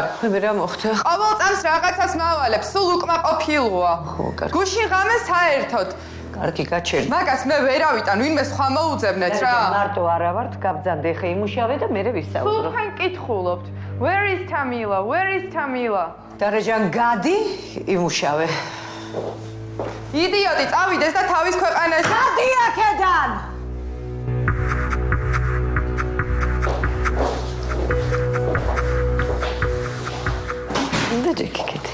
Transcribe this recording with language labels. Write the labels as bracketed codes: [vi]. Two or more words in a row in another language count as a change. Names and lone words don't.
[ka] მე რა მოხდა? ყოველ წამს რაღაცას მავალებ, სულ უკმაყოფილოა. გუშინ ღამე საერთოდ. კარგი, გაჩერდი. მაგას მე ვერავიტან, ვინმე სხვა მოუძებნეთ რა. მარტო არა ვართ, გაბძანდე ხე იმუშავე და მე ვისაუბრო. სულხან კითხულობთ. [en] Where is Tamila? Where is Tamila? [ka] დარეჯან გადი, იმუშავე. იდიოტი, წავიდეს და თავის ქვეყანაში. გადი აქედან! დაგიკეთე.